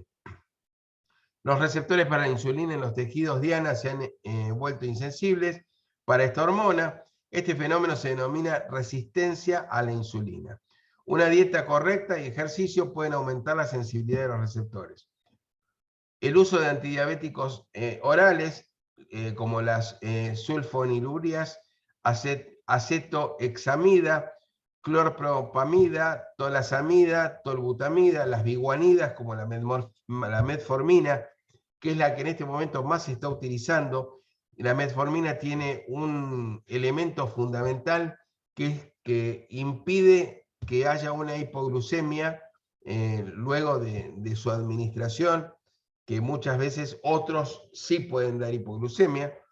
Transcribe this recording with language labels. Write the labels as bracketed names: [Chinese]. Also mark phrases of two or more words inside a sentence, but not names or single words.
[Spanish] Los receptores para la insulina en los tejidos diana se han vuelto insensibles para esta hormona. Este fenómeno se denomina resistencia a la insulina. Una dieta correcta y ejercicio pueden aumentar la sensibilidad de los receptores. El uso de antidiabéticos orales, como las sulfonilurias, acetohexamida, clorpropamida, tolasamida, tolbutamida, las biguanidas, como la metformina, que es la que en este momento más se está utilizando, la metformina tiene un elemento fundamental que es que impide que haya una hipoglucemia luego de su administración, que muchas veces otros sí pueden dar hipoglucemia.